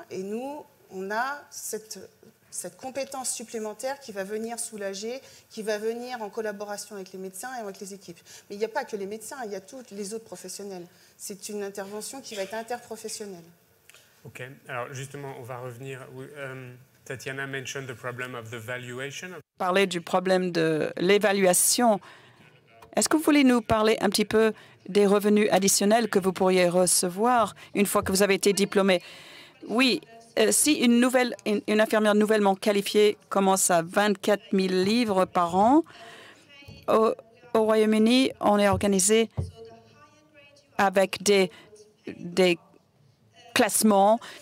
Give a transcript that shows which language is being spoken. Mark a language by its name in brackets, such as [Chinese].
[French] Et nous, on a cette compétence supplémentaire qui va venir soulager, qui va venir en collaboration avec les médecins et avec les équipes. Mais il n'y a pas que les médecins, il y a tous les autres professionnels. C'est une intervention qui va être interprofessionnelle. OK. Alors justement, on va revenir... [English] Tatiana mentioned the problem of the valuation. [French] Parler du problème de l'évaluation. Est-ce que vous voulez nous parler un petit peu des revenus additionnels que vous pourriez recevoir une fois que vous avez été diplômé? Oui. Si une infirmière nouvellement qualifiée commence à 24 000 livres par an, au Royaume-Uni, on est organisé avec des classements.